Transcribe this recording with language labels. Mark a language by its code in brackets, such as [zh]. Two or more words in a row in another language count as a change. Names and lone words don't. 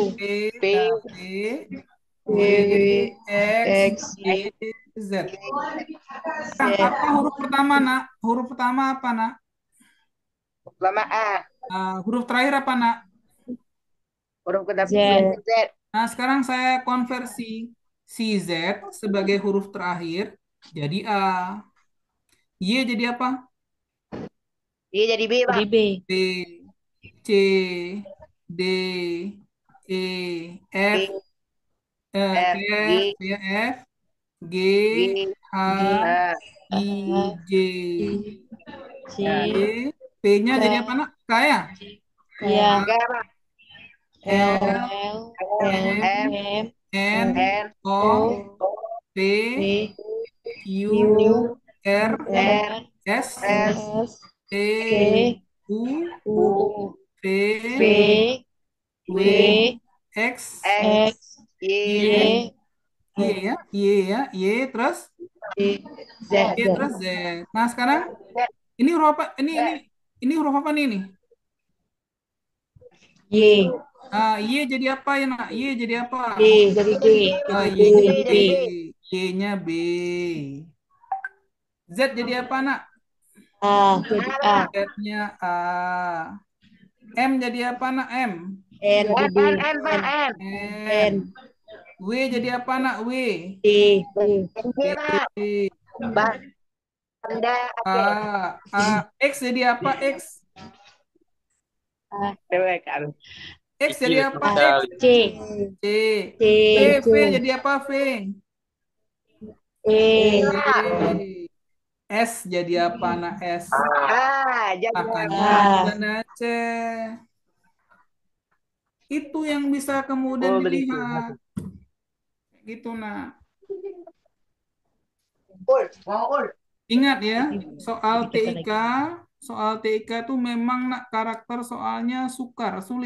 [id] P, P, W, X, Y, Z. Nah, apa huruf pertama nak? Huruf pertama apa nak? Lama A. Huruf terakhir apa nak? Huruf ketiga Z. Nah, sekarang saya konversi si Z sebagai huruf terakhir jadi A. Y jadi apa? Y jadi B, Pak. B, C, D, E, F, F, G, F, G, G, H, H, I, J, C, P-nya jadi apa nak? K ya? ya, K, Pak. L, M, N, N, O, P, Q, R, R, S, S, T, U, U, V, V, W, X, X, Y, Y, terus Z. Y terus Z. Nah, sekarang ini huruf apa? Ini huruf apa nih ini? Y. Y jadi apa ya nak? Y jadi apa? Y jadi G. Y jadi B. Y-nya B. Z jadi apa nak? A jadi A. Z-nya A. M jadi apa nak M? N jadi N. N. W jadi apa nak W? D. NG, Pak. D. Banda A. A. X jadi apa X? A X jadi apa X? C C. C V jadi apa V? E V. S jadi apa nak S? jadi Makanya A. dan Aceh. Itu yang bisa kemudian dilihat. Gitu nak. Ingat ya, soal TIK, itu memang nak karakter soalnya sukar, sulit.